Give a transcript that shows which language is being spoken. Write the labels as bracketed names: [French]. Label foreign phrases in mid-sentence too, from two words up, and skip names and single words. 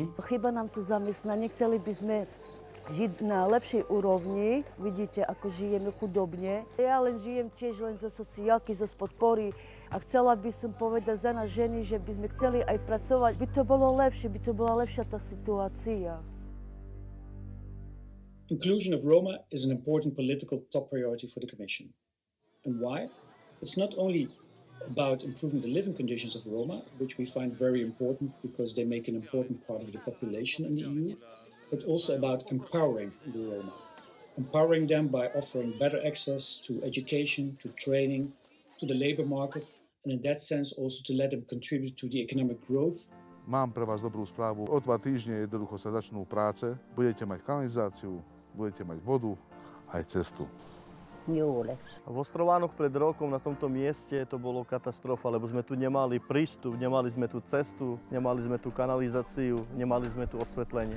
[Slovak] Chýba nám tu zamestnanie, chceli by sme žiť na lepšej úrovni. Vidíte, ako žijeme chudobne. Ja len žijem tiež len zo sociálky, zo podpory. A chcela by som povedať za nás ženy, že by sme chceli aj pracovať. By to bolo lepšie, by to bola lepšia tá situácia. [English] Inclusion of Roma is an important political top priority for the Commission. And why? It's not only about improving the living conditions of Roma, which we find very important because they make an important part of the population in the EU, but also about empowering the Roma. Empowering them by offering better access to education, to training, to the labor market, and in that sense also to let them contribute to the economic growth. [Slovak] Mám pre vás dobrú správu. O 2 týždne jednoducho sa začnú práce. Budete mať kanalizáciu, budete mať vodu, aj cestu. V Ostrovánoch pred rokom na tomto mieste to bolo katastrofa, lebo sme tu nemali prístup, nemali sme tu cestu, nemali sme tu kanalizáciu, nemali sme tu osvetlenie.